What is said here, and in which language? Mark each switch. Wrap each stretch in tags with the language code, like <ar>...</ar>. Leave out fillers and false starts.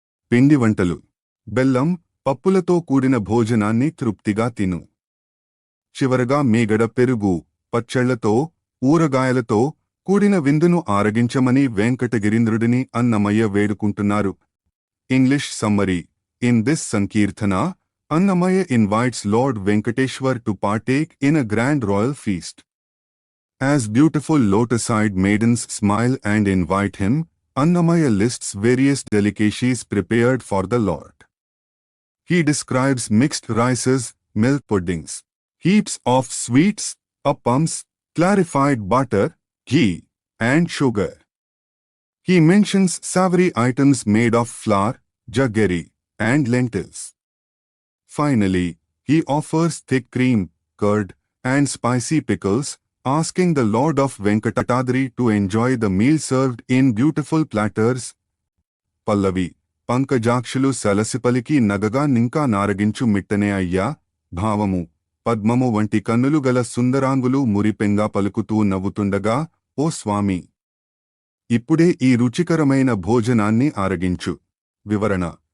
<te>పిండి వంటలు, బెల్లం, పప్పులతో కూడిన భోజనాన్ని తృప్తిగా తిను. చివరగా మీగడ పెరుగు, పచ్చళ్లతో, ఊరగాయలతో కూడిన విందును ఆరగించమని వెంకటగిరీంద్రుడిని Annamayya వేడుకుంటున్నారు.</te> <en>English summary. In this sankirtana, Annamaya invites Lord Venkateshwar to partake in a grand royal feast. As beautiful lotus-eyed maidens smile and invite him, Annamaya lists various delicacies prepared for the Lord. He describes mixed rices, milk puddings, heaps of sweets, appams, clarified butter, ghee, and sugar. He mentions savory items made of flour, jaggery, and lentils. Finally, he offers thick cream, curd, and spicy pickles, asking the Lord of Venkatadri to enjoy the meal served in beautiful platters. Pallavi.</en> <te>పంకజాక్షులు సలసిపలికి నగగా నింకా నారగించు మిట్టనే అయ్యా. భావము. పద్మము వంటి కన్నులు గల సుందరాంగులు మురిపెంగా పలుకుతూ నవ్వుతుండగా, ఓ స్వామి, ఇప్పుడే ఈ రుచికరమైన భోజనాన్ని ఆరగించు. వివరణ.</te>